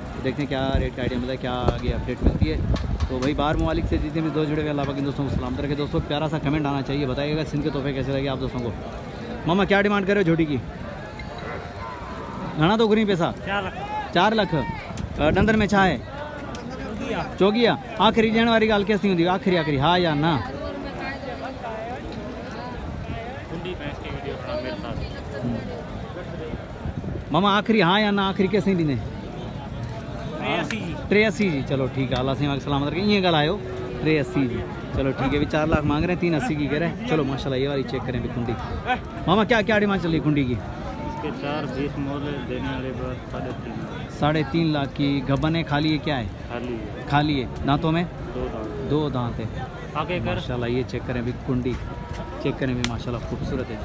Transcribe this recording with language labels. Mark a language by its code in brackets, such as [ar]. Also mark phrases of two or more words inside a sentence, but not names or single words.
[hi] तो देखते हैं क्या रेट का आइडिया मिलता है, क्या आगे अपडेट मिलती है। तो भाई बाहर ममालिक से जितने भी दोस्त जुड़े हुए, अल्लाह पाक इन दोस्तों को सलामत रखे। दोस्तों प्यारा सा कमेंट आना चाहिए, बताइएगा सिंध के तोहफे कैसे लगे आप दोस्तों को। मामा क्या डिमांड कर रहे हो झोटी की? [sd] घना तो घुरी पैसा 4 लाख। डंदर में छा है चौगिया। आखिरी ॾियण वारी ॻाल्हि केसि ताईं हूंदी? आखिरी हाँ या ना? मामा आखिरी हाँ या ना? आखिरी केसि ताईं ॾींदे? 83 जी। [hi] चलो ठीक है, अल्लाह से सलामत रखे। [sd] ईअं ॻाल्हायो 83 जी। [hi] चलो ठीक है, भी 4 लाख मांग रहे हैं, 380 की कह रहे हैं। चलो माशाल्लाह ये वाली चेक करें भी कुंडी। मामा क्या क्या डिमांड चल रही कुंडी की? 3.5 लाख की। गबन है, खाली है, क्या है? खाली है। दांतों में 2 दांत है। माशाल्लाह ये चेक करें भी कुंडी, चेक करें भी माशाल्लाह खूबसूरत है।